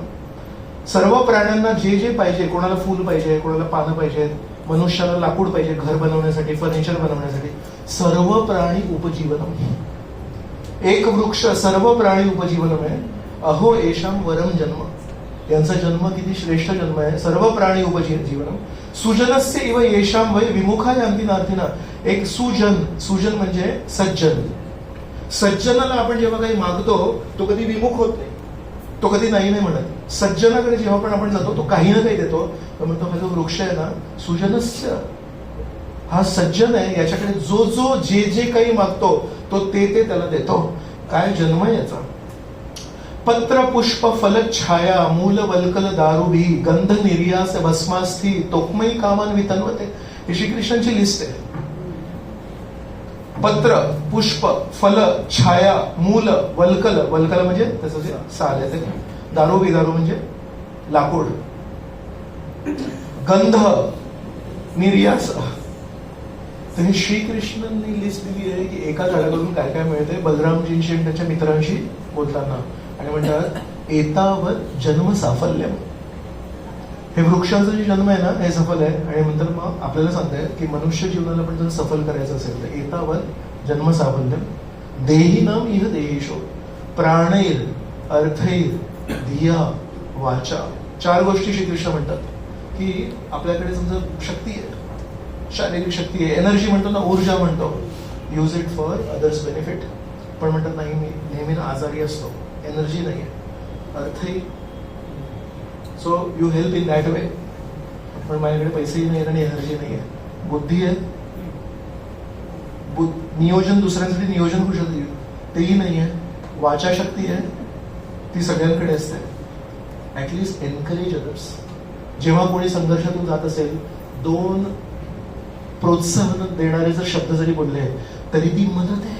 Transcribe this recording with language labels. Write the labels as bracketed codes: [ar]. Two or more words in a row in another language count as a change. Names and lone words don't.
[mr] सर्व प्राण्यांना जे जे पाहिजे, कोणाला फूल पाहिजे, कोणाला पानं पाहिजेत, मनुष्याला लाकूड पाहिजे घर बनवण्यासाठी, फर्निचर बनवण्यासाठी, [sa] सर्व प्राणी उपजीवनम. [mr] एक वृक्ष [sa] सर्व प्राणी उपजीवनम [mr] आहे. [sa] अहो येषाम वरम जन्म, [mr] यांचा जन्म किती श्रेष्ठ जन्म आहे. [sa] सर्व प्राणी उपजीवनम. सुजनस्य इव येषाम वै विमुखा यांती नार्थिना. [mr] एक सुजन म्हणजे सज्जन. सज्जनाला आपण जेव्हा काही मागतो तो कधी विमुख होत नाही, तो कधी नाही नाही म्हणत. सज्जनाकडे जेव्हा पण आपण जातो तो काही ना काही देतो. तर म्हणतो हा जो वृक्ष आहे ना, सुजनस्य, हा सज्जन आहे, याच्याकडे जो जो जे जे काही मागतो तो ते त्याला देतो. काय जन्म आहे याचा. [sa] पत्र पुष्प फल छाया मूल वल्कल दारुभी गंध निर्यास भस्मास्थी तोक्मयी कामान वितन्वते. [mr] ही श्रीकृष्णांची लिस्ट आहे. [sa] पत्र पुष्प फल छाया मूल वल्कल, [mr] वल्कल म्हणजे त्याचं जे साल आहे ते, दारुभी, दारू म्हणजे लाकूड, [sa] गंध निर्यास. [mr] तर हे श्रीकृष्णांनी लिस्ट दिली आहे की एका झाडाकडून काय काय मिळते. बलरामजींशी आणि त्याच्या मित्रांशी बोलताना आणि म्हणतात [sa] एतावत जन्म साफल्यम. [mr] हे वृक्षाचा जे जन्म आहे ना हे सफल आहे. आणि नंतर मग आपल्याला सांगताय की मनुष्य जीवनाला पण जर सफल करायचं असेल तर [sa] एतावत जन्म साफल्यम देहिनम इह देहेशो प्राणैर अर्थैर धिया वाचा. [mr] 4 गोष्टी श्रीकृष्ण म्हणतात की आपल्याकडे समजा शक्ती आहे, शारीरिक शक्ती आहे, एनर्जी म्हणतो ना, ऊर्जा म्हणतो, [en] use it for others' benefit. [mr] पण म्हणतात नाही मी नेहमी आजारी असतो, एनर्जी नाही आहे. अर्थही, [en] so you help in that way. [mr] पण माझ्याकडे पैसेही नाही आणि एनर्जी नाही आहे. बुद्धी आहे, नियोजन, दुसऱ्यांसाठी नियोजन करू शकते तेही नाही आहे. वाचा शक्ती आहे, ती सगळ्यांकडे असते. [en] at least encourage others. [mr] जेव्हा कोणी संघर्षातून जात असेल, 2 प्रोत्साहन देणारे जर शब्द जरी बोलले तरी ती मदत आहे.